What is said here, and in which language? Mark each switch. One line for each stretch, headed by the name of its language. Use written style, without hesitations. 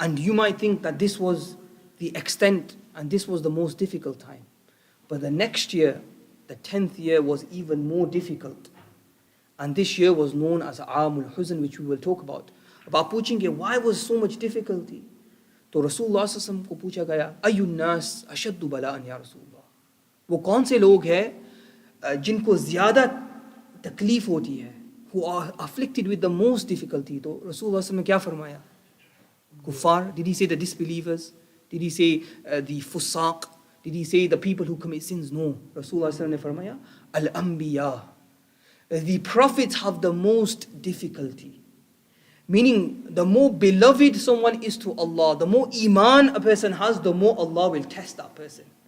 English: And you might think that this was the extent and this was the most difficult time. But the next year, the 10th year, was even more difficult. And this year was known as Aamul Huzn, which we will talk about. About
Hindi: पूछेंगे,
English: why was so much difficulty?
Hindi: तो रसूलुल्लाह सल्लल्लाहु अलैहि वसल्लम को पूछा गया,
Arabic: अय्युन्नास अशद्दु बलाअन या रसूलल्लाह.
Hindi: वो कौन से लोग हैं जिनको ज़्यादा तकलीफ होती है,
English: who are afflicted with the most difficulty?
Hindi: तो रसूलुल्लाह सल्लल्लाहु अलैहि वसल्लम ने क्या फरमाया?
English: Kuffar? Did he say the disbelievers? Did he say the fusaq? Did he say the people who commit sins? No. Rasulullah sallallahu alaihi wasallam
Hindi: ne farmaya,
English: al-anbiya. The prophets have the most difficulty. Meaning, the more beloved someone is to Allah, the more iman a person has, the more Allah will test that person.